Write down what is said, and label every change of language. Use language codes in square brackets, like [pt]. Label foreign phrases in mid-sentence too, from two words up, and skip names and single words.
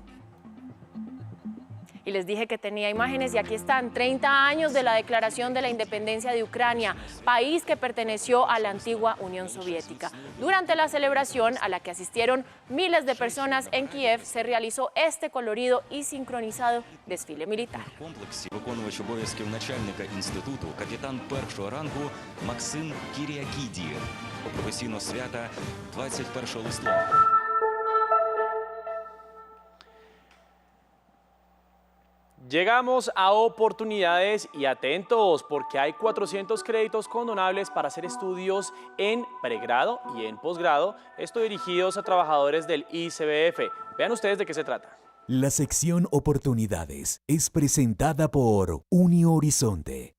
[es] Y les dije que tenía imágenes y aquí están, 30 años de la declaración de la independencia de Ucrania, país que perteneció a la antigua Unión Soviética. Durante la celebración, a la que asistieron miles de personas en Kiev, se realizó este colorido y sincronizado desfile militar. [uk] Виконувач обов'язків начальника інституту, капітан першого рангу Максим Кіріакідієв. Професійного свята 21 листопада. [es] Llegamos a oportunidades y atentos porque hay 400 créditos condonables para hacer estudios en pregrado y en posgrado, esto dirigidos a trabajadores del ICBF. Vean ustedes de qué se trata. La sección Oportunidades es presentada por UniHorizonte.